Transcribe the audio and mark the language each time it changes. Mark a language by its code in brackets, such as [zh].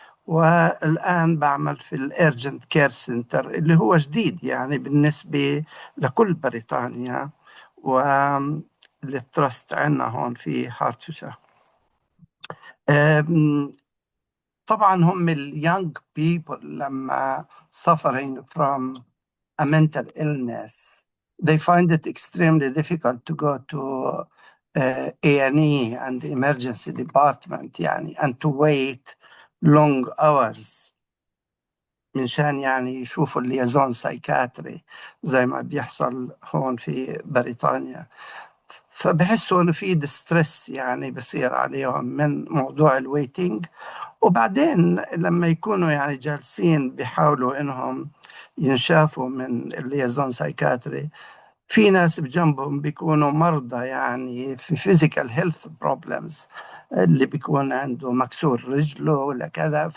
[ar] والآن بعمل في الارجنت كير سنتر اللي هو جديد بالنسبة لكل بريطانيا، والترست عندنا هون في هارتفيشر. طبعا هم اليونج بيبل لما [en] suffering from a mental illness, they find it extremely difficult to go to A&E and the emergency department and to wait long hours [ar] منشان يشوفوا الليزون سايكاتري زي ما بيحصل هون في بريطانيا. فبحسوا انه في ديستريس بصير عليهم من موضوع الويتنج. وبعدين لما يكونوا جالسين بيحاولوا انهم ينشافوا من الليزون سايكاتري، في ناس بجنبهم بيكونوا مرضى في [en] physical health problems، [ar] اللي بيكون عنده مكسور رجله ولا كذا.